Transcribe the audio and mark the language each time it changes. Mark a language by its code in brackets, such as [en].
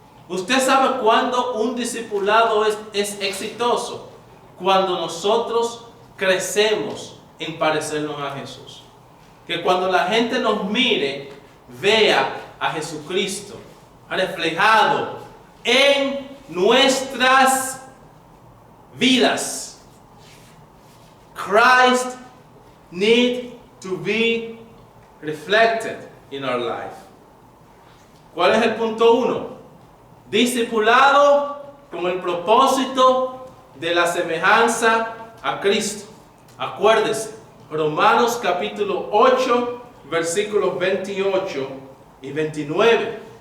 [es] Usted sabe cuándo un discipulado es exitoso, cuando nosotros crecemos en parecernos a Jesús. Que cuando la gente nos mire, vea a Jesucristo reflejado en nuestras vidas. [en] Christ need to be reflected in our life. [es] ¿Cuál es el punto 1? Discipulado con el propósito de la semejanza a Cristo. Acuérdese, Romanos capítulo 8, versículos 28 y 29.